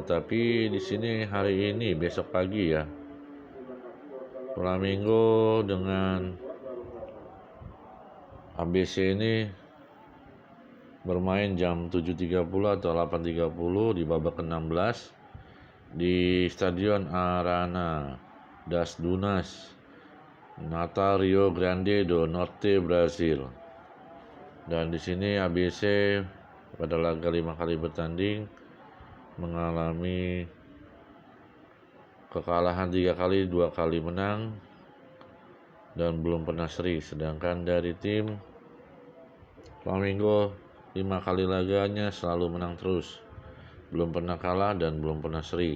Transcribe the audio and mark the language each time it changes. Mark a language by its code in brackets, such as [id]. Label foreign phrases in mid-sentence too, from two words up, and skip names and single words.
[id] Tapi di sini hari ini besok pagi ya, Flamengo dengan ABC ini bermain jam 7.30 atau 8.30 di babak ke-16 di Stadion Arana das Dunas, Natal, Rio Grande do Norte, Brasil. Dan di sini ABC pada laga 5 kali bertanding mengalami kekalahan 3 kali, 2 kali menang dan belum pernah seri. Sedangkan dari tim Flamengo 5 kali laganya selalu menang terus, belum pernah kalah dan belum pernah seri.